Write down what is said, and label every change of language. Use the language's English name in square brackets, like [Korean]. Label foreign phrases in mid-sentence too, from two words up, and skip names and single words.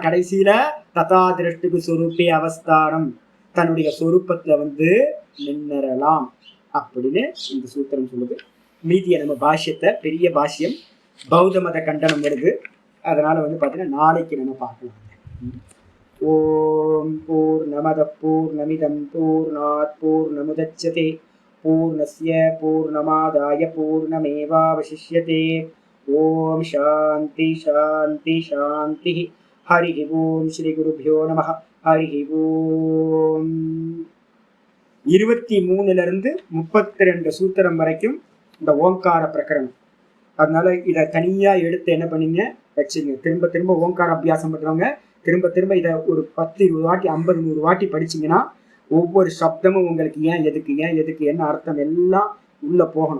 [Tamil] கடைசியில [Sanskrit] तदा द्रष्टुः स्वरूपे अवस्थानम्, [Tamil] தன்னுடைய சொரூப்பத்துல வந்து நின்னரலாம் அப்படின்னு இந்த சூத்திரம் சொல்லுது. மீதிய நம்ம பாஷ்யத்தை, பெரிய பாஷ்யம், பௌத்த மத கண்டனம் வருது. அதனால வந்து பாத்தீங்கன்னா நாளைக்கு நம்ம பார்க்கலாம். [Sanskrit] ॐ पूर्णमद पूर्णमिदम् पूर्णात् पूर्णमुदच्यते पूर्णस्य पूर्णमादाय पूर्णमेवावशिष्यते. ॐ शान्ति शान्ति शान्ति. हरि ॐ श्री गुरुभ्यो नमः. हरि ॐ. [Tamil] 23 இருந்து 32 சூத்திரம் வரைக்கும் இந்த ஓங்கார பிரகரணம். அதனால இதை தனியா எடுத்து என்ன பண்ணீங்க வச்சுங்க. திரும்ப திரும்ப ஓங்கார அபியாசம் பண்றவங்க திரும்ப திரும்ப இதை ஒரு 10-20 வாட்டி 50-100 வாட்டி படிச்சீங்கன்னா ஒவ்வொரு சப்தமும் உங்களுக்கு ஏன் எதுக்கு என்ன அர்த்தம் எல்லாம் உள்ள போகணும்.